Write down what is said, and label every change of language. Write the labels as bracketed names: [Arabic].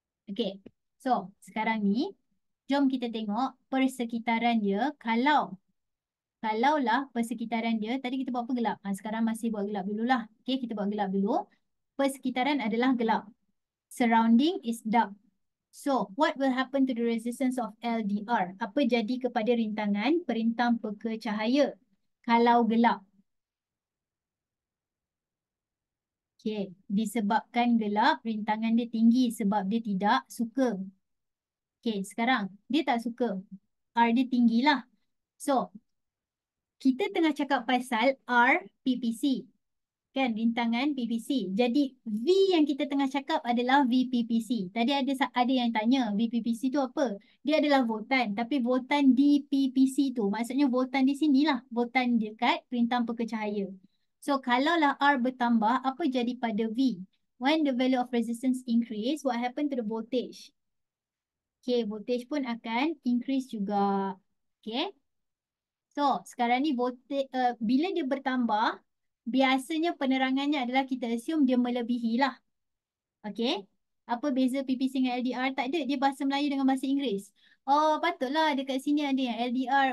[Malay] Okay, so sekarang ni, jom kita tengok persekitaran dia. Kalaulah persekitaran dia, tadi kita buat apa gelap? Sekarang masih buat gelap dululah. Okay, kita buat gelap dulu. Persekitaran adalah gelap. [English] Surrounding is dark. So, what will happen to the resistance of LDR? [Malay] Apa jadi kepada rintangan perintang peka cahaya kalau gelap? Okay, disebabkan gelap, rintangan dia tinggi sebab dia tidak suka. Okay, sekarang dia tak suka. R dia tinggilah. So, kita tengah cakap pasal R PPC. Kan, rintangan PPC. Jadi, V yang kita tengah cakap adalah VPPC. Tadi ada yang tanya, VPPC tu apa? Dia adalah voltan. Tapi voltan di PPC tu, maksudnya voltan di sinilah. Voltan dekat perintang peka cahaya. So, kalaulah R bertambah, apa jadi pada V? [English] When the value of resistance increase, what happen to the voltage? [Malay] Okay, voltage pun akan increase juga. Okay. So, sekarang ni voltage, bila dia bertambah, biasanya penerangannya adalah kita assume dia melebihi lah. Okay. Apa beza PPC dengan LDR? Tak ada. Dia bahasa Melayu dengan bahasa Inggeris. Oh, patutlah dekat sini ada yang LDR.